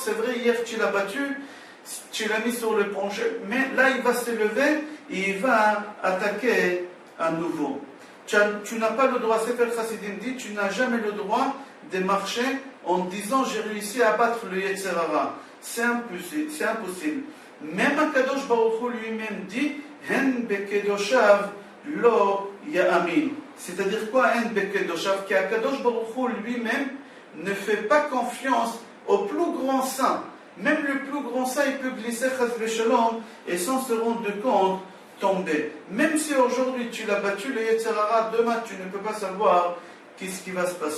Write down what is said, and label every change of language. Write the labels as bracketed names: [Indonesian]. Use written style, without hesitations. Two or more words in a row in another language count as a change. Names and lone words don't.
[French] C'est vrai, hier tu l'as battu, tu l'as mis sur le plancher, mais là il va se lever et il va attaquer à nouveau. Tu n'as pas le droit, Sefer Chassidim dit, tu n'as jamais le droit de marcher en disant j'ai réussi à battre le [Hebrew] יצר הרע. [French] C'est impossible. Même [Hebrew] הקדוש ברוך הוא [French] lui-même dit [Hebrew] הן בקדושיו לא יאמין. [French] C'est-à-dire quoi [Hebrew] הן בקדושיו? [French] Qu' [Hebrew] הקדוש ברוך הוא [French] lui-même ne fait pas confiance au plus grand saint. Même le plus grand saint, il peut glisser [Hebrew] חס ושלום [French] et sans se rendre compte, tomber. Même si aujourd'hui tu l'as battu le [Hebrew] יצר הרע, [French] demain tu ne peux pas savoir qu'est-ce qui va se passer.